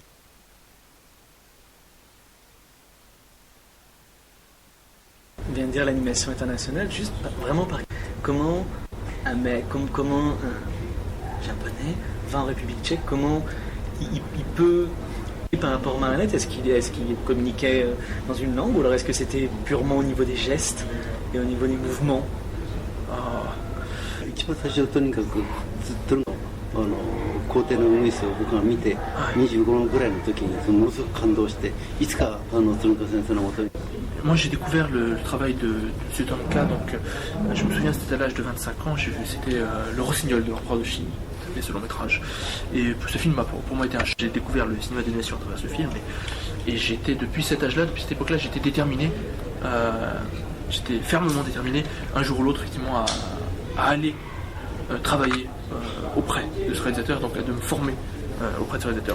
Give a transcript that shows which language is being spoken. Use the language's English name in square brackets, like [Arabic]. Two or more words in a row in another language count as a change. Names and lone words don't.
[French] On vient de dire l'animation internationale, juste vraiment par comment un mec, comment un japonais va en République tchèque, comment il peut, par rapport aux marionnettes, est-ce qu'il communiquait dans une langue, ou alors est-ce que c'était purement au niveau des gestes et au niveau des mouvements? [Japanese] 一番最初はとにかくずっと皇帝のウグイスを僕が見て、25ぐらいの時にものすごく感動して、いつか鶴岡先生のもとに。 [French] Moi j'ai découvert le travail de M. Tanaka, donc je me souviens c'était à l'âge de 25 ans, j'ai vu c'était Le Rossignol de l'Empereur de Chine, ce long métrage. Et ce film pour moi été j'ai découvert le cinéma d'animation à travers ce film, et j'étais depuis cet âge-là, depuis cette époque-là, j'étais déterminé, j'étais fermement déterminé un jour ou l'autre effectivement à aller travailler auprès de ce réalisateur, donc de me former auprès de ce réalisateur.